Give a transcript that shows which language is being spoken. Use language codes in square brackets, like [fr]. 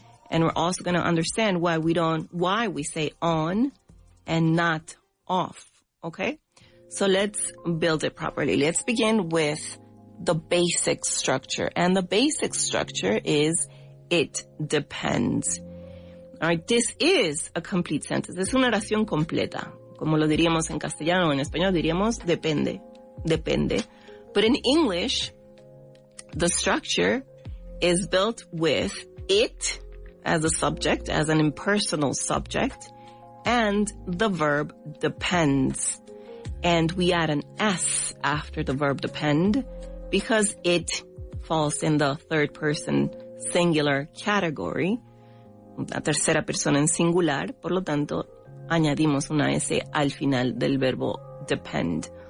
[en] And we're also going to understand why we say on and not off. Okay? So let's build it properly. Let's begin with the basic structure. And the basic structure is it depends. All right, this is a complete sentence. [es] Es una oración completa. Como lo diríamos en castellano o en español, diríamos depende. Depende. [en] But in English, the structure is built with it as a subject, as an impersonal subject, and the verb depends. And we add an S after the verb depend because it falls in the third person singular category, [es] la tercera persona en singular, por lo tanto, añadimos una S al final del verbo [en] depend.